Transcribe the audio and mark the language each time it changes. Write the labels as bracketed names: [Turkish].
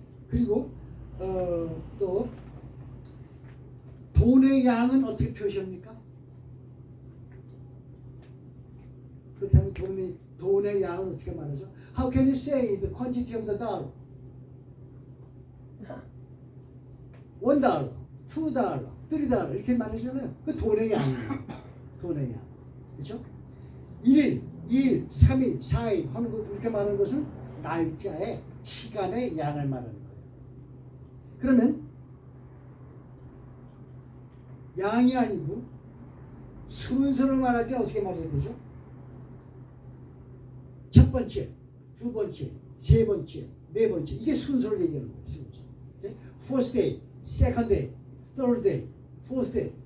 [Korean] 그리고 또 돈의 양은 어떻게 표시합니까? 그렇다면 돈의 양은 어떻게 말하죠? [English] How can you say the quantity of the dollar? [Korean] $1, $2, $3 이렇게 말하잖아요. 그 돈의 양이에요. 돈의 양. 그렇죠? 1일, 2일, 3일, 4일 하는 것 이렇게 말하는 것은 날짜의 시간의 양을 말하는 거예요. 그러면 양이 아니고 순서를 말할 때 어떻게 말해야 되죠? 첫 번째, 두 번째, 세 번째, 네 번째 이게 순서를 얘기하는 거예요. 순서. [English] Okay? First day, second day, third day, fourth day.